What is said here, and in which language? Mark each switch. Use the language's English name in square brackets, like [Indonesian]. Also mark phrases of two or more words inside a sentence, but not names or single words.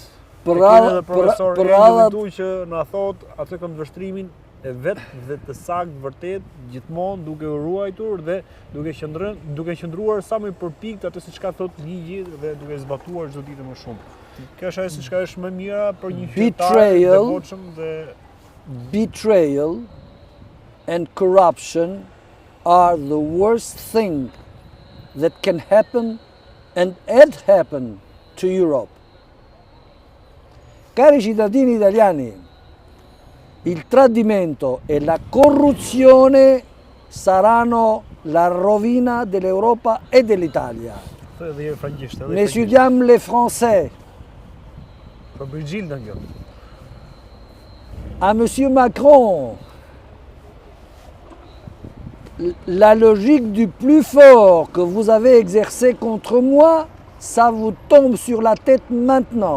[Albanian] Për radhë që na thot atë këndvështrimin e vetë dhe të saktë vërtet gjithmonë duke u ruajtur dhe duke qëndruar sa më përpikt atë siç ka thot ligji dhe duke zbatuar çdo ditë më shumë. Kjo është ajo siç ka është më mira për një qytetar të devotshëm dhe [English] betrayal and corruption are the worst thing that can happen and had happened to Europe. [Italian] Cari cittadini italiani, il tradimento e la corruzione saranno la rovina dell'Europa e dell'Italia. [French] Messieurs, les Français, à Monsieur Macron, la logique du plus fort que vous avez exercée contre moi, ça vous tombe sur la tête maintenant.